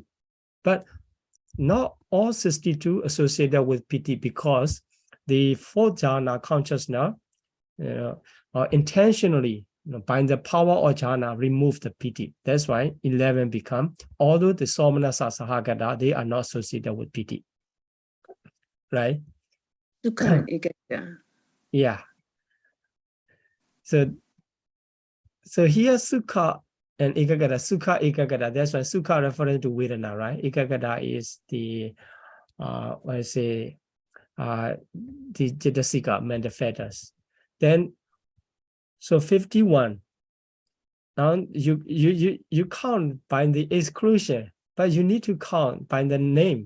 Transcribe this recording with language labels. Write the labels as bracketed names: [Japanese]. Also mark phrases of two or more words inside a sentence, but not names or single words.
[English] But not all 62 associated with piti, because the 4 jhana consciousness intentionally, by the power of jhana, remove the piti. That's why 11 become, although the [Pali] somanasa sahagata, [English] they are not associated with piti. Right? Sukha and ekagata. Yeah. So here sukha and ekagata, [Pali] sukha ekagata, [English] that's why sukha referring to vedana, right? Ekagata is the the Jitasika manifestos. Then so 51. Now you count by the exclusion, but you need to count by the name.